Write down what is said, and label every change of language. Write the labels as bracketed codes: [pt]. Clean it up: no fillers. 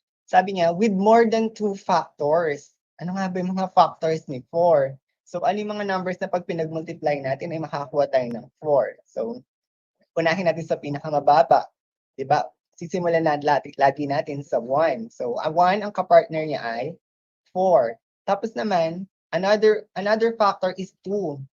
[tl] Sabi niya, [en] with more than 2 factors. [tl] Ano nga ba yung mga factors ni 4? So, ano yung mga numbers na pag pinag-multiply natin ay makakakuha tayo ng 4? So, unahin natin sa pinakamababa. Diba? Sisimulan natin lagi natin sa 1. So, 1 ang kapartner niya ay 4. Tapos naman, [en] another factor is 2.